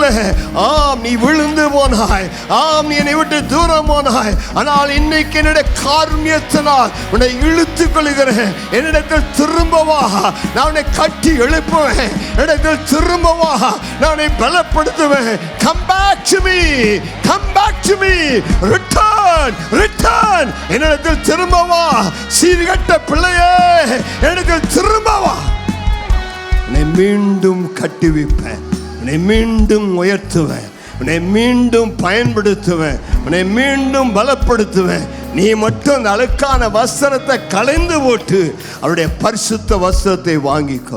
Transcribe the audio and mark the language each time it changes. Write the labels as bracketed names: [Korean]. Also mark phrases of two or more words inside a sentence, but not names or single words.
[Tamil] ஆம், நீ விழுந்து போனாய். ஆம், நீ என்னை விட்டு தூரம் போனாய். ஆனால் இன்னைக்கு என்னுடைய காருண்யத்தினால் உன்னை இழுத்துக் கொள்கிறேன். என்னிடத்தில் திரும்பவா, நான் உன்னை கட்டி எழுப்புவேன். என்னிடத்தில் திரும்பவா, நான் உன்னை பலப்படுத்துவேன். [English] Come back to me, come back to me, return, return. [Tamil] என்னிடத்தில் திரும்பவா, சீர்கெட்ட பிள்ளையே, என்னிடத்தில் திரும்பவா. உன்னை மீண்டும் கட்டுவிப்பேன், உன்னை மீண்டும் உயர்த்துவேன், உன்னை மீண்டும் பயன்படுத்துவேன், உன்னை மீண்டும் பலப்படுத்துவேன். நீ மட்டும் அந்த அழுக்கான வஸ்திரத்தை களைந்து போட்டு அவருடைய பரிசுத்த வஸ்திரத்தை வாங்கிக்கொள்.